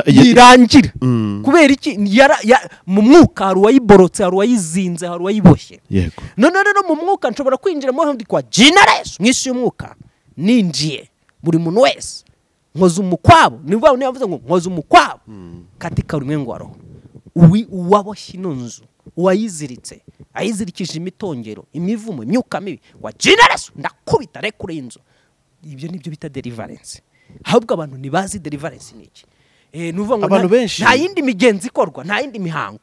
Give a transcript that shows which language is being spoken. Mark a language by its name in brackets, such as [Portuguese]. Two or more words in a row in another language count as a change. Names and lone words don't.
[Kinyarwanda] irangira. Kubera iki? Mu mwuka hari uwayiborotse, hari uwayizinze, hari uwayiboshye. Yego. None rero mu mwuka nshobora kwinjiramo ndi kwa generation mwisi y'umwuka, ninjiye buri muntu wese nkoze umukwabo. Niba yavuze ngo nkoze umukwabo [Swahili] katika ulimwengu wa roho, [Kinyarwanda] uwaboshye ino nzu, uwayiziritse, ayizirikije imitongero, imivumo, imyuka mibi, wa generation ndakubita rekure inzu. Ibyo nibyo bita deliverance. Ahubwo abantu ntibazi deliverance ni iki. Nuvuga ngo abantu benshi nta yindi migenzi ikorwa, nta yindi mihango.